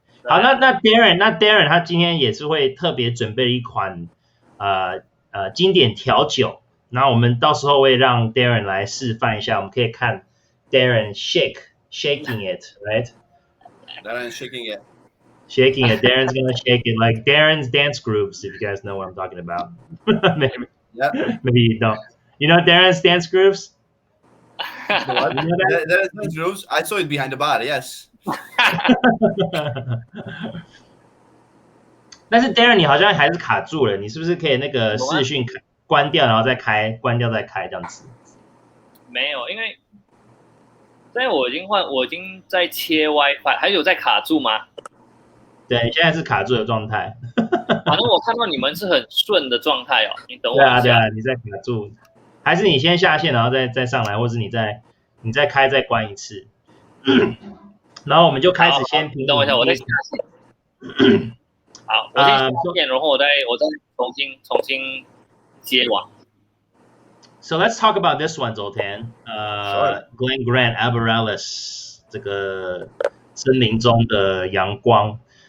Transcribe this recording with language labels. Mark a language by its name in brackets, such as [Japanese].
[Chinese] 好，那 Darren 他今天也是会特别准备一款经典调酒，然后我们到时候会让 Darren 来示范一下，我们可以看 [English] Darren shaking it, right? Darren shaking it. Darren's gonna shake it like Darren's dance grooves, if you guys know what I'm talking about. Maybe you don't. You know Darren's dance grooves? What? Darren's dance grooves? I saw it behind the bar, yes. [Chinese] 但是 Darren 你好像还是卡住了，你是不是可以那个视讯关掉，然后再开，关掉再开这样子？没有，因为我已经在切 WiFi， 还有在卡住吗？对，你现在是卡住的状态。反正我看到你们是很顺的状态哦，你等我一下。对啊，你在卡住，还是你先下线，然后再上来，或是你再开再关一次。然后我们就开始先评。等我一下，我再下线。好，我先下线，然后我再重新接网。 [English] So let's talk about this one, Zoltan. [Chinese] Glen Grant Amaryllis 这个森林中的阳光。